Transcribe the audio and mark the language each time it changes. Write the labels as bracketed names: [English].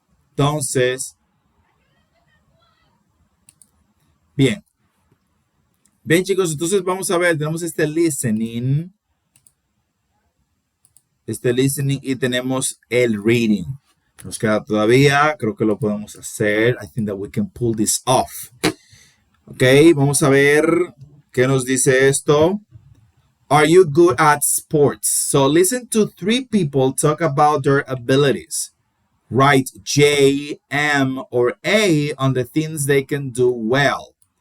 [Spanish] Entonces, bien. Bien, chicos, entonces vamos a ver, tenemos este listening y tenemos el reading. Nos queda todavía, creo que lo podemos hacer. [English] I think that we can pull this off. [Spanish] Ok, vamos a ver qué nos dice esto. [English] Are you good at sports? So listen to 3 people talk about their abilities. Write J, M, or A on the things they can do well.